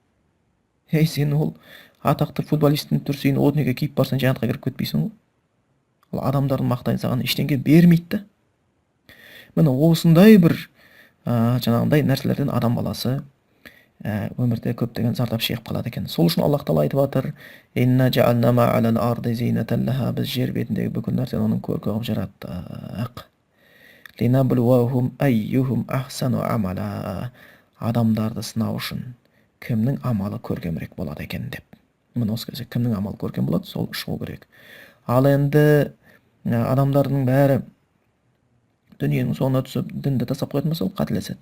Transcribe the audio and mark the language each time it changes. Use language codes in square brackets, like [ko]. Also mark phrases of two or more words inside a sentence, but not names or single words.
[kk] Сен ол атақты футболисттің түрсиін о дүниеге киіп барсаң жәннатқа кіріп кетпейсің ғой. Ол адамдардың мақтайын саған ештеңе бермейді да. Міне осындай бір жаңағындай нәрселерден адам баласы өмірде көптеген зардап шегіп қалады екен. Сол үшін Аллах Тағала айтып жатыр: [ar] "إنا جعلنا ما على الأرض زينة لها", [kk] біз жер бетіндегі бүкіл нәрсені оның көркі қылып жараттық. [ar] لنبلوهم أيهم أحسن عملا, [kk] адамдарды сынау үшін кімнің амалы көркемірек болады екен деп. Міне осы кезде кімнің амалы көркем болады, сол шығу керек. Ал енді адамдардың бәрі дүниенің соңына түсіп дінді тастап қоятын болса, ол қателеседі.